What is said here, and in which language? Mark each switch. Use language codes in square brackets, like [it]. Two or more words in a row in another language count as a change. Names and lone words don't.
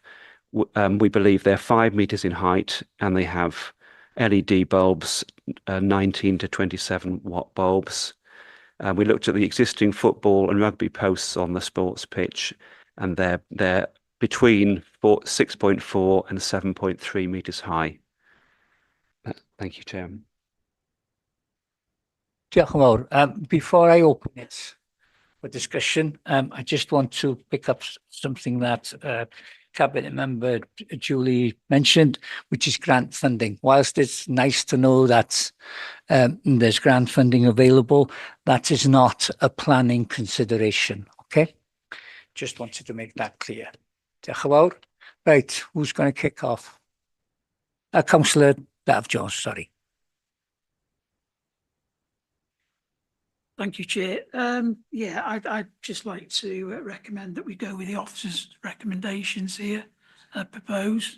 [en] We believe they're 5 meters in height, and they have LED bulbs, 19 to 27 watt bulbs. We looked at the existing football and rugby posts on the sports pitch, and they're between 6.4 and 7.3 meters high. Thank you, Chairman. [cy] Diolch yn fawr. [en] Before I open it for discussion, I just want to pick up something that Cabinet Member Julie mentioned, which is grant funding. Whilst it's nice to know that there's grant funding available, that is not a planning consideration, okay? Just wanted to make that clear. [cy] Diolch yn fawr. [en] Right, who's going to kick off? Councillor Daf Jones, sorry. Thank you, Chair. Yeah, I'd just like to recommend that we go with the officer's recommendations here proposed.